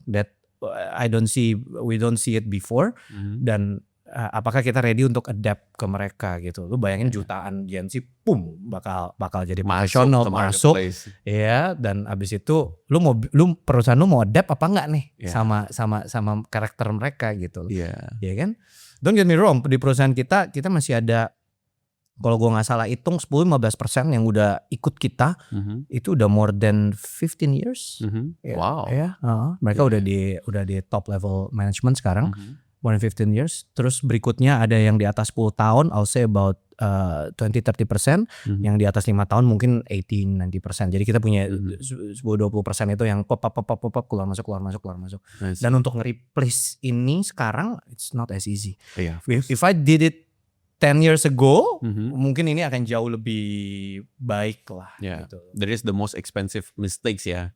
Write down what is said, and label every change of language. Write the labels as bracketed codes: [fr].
[en] That we don't see it before. [id] Dan apakah kita ready untuk adapt ke mereka gitu. Lu bayangin jutaan Gen Z bakal jadi profesional masuk ya, dan abis itu perusahaan lu mau adapt apa enggak nih sama karakter mereka gitu. Ya kan? [en] Don't get me wrong, [id] di perusahaan kita masih ada, kalau gua nggak salah hitung 10-15% yang udah ikut kita, itu udah [en] more than 15 years. [id] Wow. Mereka udah di top level management sekarang. [en] more than 15 years. [id] Terus berikutnya ada yang di atas 10 tahun, [en] I'll say about 20-30%. [id] Yang di atas 5 tahun mungkin 18-90%. Jadi kita punya 10-20% itu yang pop keluar masuk. Nice. Dan untuk nge-replace ini sekarang [en] it's not as easy. [id] Iya. [en] If I did it 10 years ago, [id] mungkin ini akan jauh lebih baik lah. [en] Yeah. [id] Gitu. [en] That is the most expensive mistakes ya.